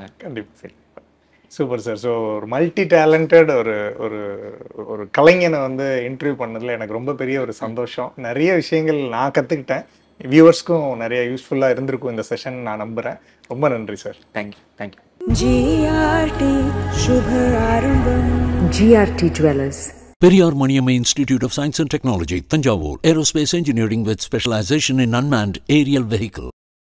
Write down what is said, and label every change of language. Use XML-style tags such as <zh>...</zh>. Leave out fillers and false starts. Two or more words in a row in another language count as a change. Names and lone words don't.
<ta>கண்டிப்பாக. சரி, சூப்பர் சார். ஸோ ஒரு</ta> <en>multi talented</en> <ta>ஒரு கலைஞனை வந்து இன்டர்வியூ பண்ணதில் எனக்கு ரொம்ப பெரிய ஒரு சந்தோஷம். நிறைய விஷயங்கள் நான் கற்றுக்கிட்டேன், வியூவர்ஸ்க்கும் நிறைய யூஸ்ஃபுல்லாக இருந்திருக்கும் இந்த செஷன் நான் நம்புகிறேன். ரொம்ப நன்றி சார்.</ta> <en>thank you.</en> <sa>GRT शुभ आरंभम.</sa> <en>GRT Dwellers. Periyar Maniamma Institute of Science and Technology, Tanjavur. Aerospace engineering with specialization in unmanned aerial vehicle.</en>